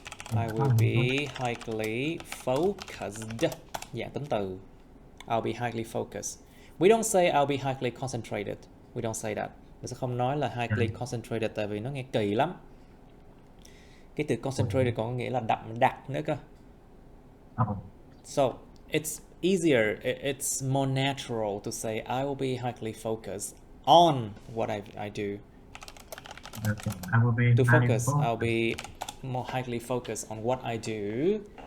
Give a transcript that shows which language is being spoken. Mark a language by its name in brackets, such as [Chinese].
[English] I will be highly focused. [Vietnamese] Dạng tính từ. [English] I'll be highly focused. We don't say I'll be highly concentrated. We don't say that. [Vietnamese] Mình sẽ không nói là [English] highly concentrated [Vietnamese] tại vì nó nghe kỳ lắm. Cái từ concentrated còn có nghĩa là đậm đặc nữa cơ. [English] So it's easier, it's more natural to say I will be highly focused on what I do. Okay. I will be To highly focus, I'll be more highly focused on what I do.